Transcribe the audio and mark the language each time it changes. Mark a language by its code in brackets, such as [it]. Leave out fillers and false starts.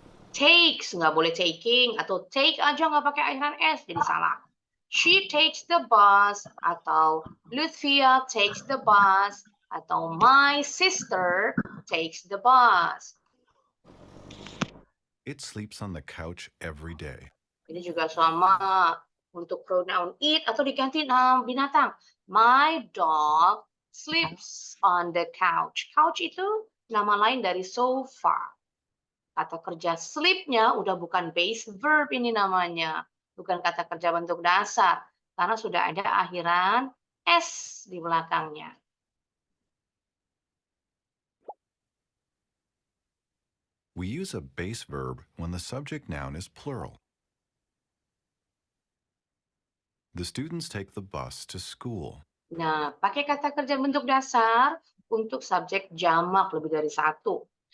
[id] Takes, nggak boleh taking. Atau take aja nggak pakai akhiran S, jadi salah. [en] She takes the bus, atau Luthvia takes the bus, atau my sister takes the bus. It sleeps on the couch every day. [id] Ini juga sama untuk pronoun it atau diganti nama binatang. [en] My dog sleeps on the couch. [id] Couch itu nama lain dari sofa. Kata kerja sleep-nya udah bukan base verb ini namanya. Bukan kata kerja bentuk dasar. Karena sudah ada akhiran S di belakangnya. [en] We use a base verb when the subject noun is plural. The students take the bus to school. [id] Nah, pakai kata kerja bentuk dasar untuk subjek jamak lebih dari satu.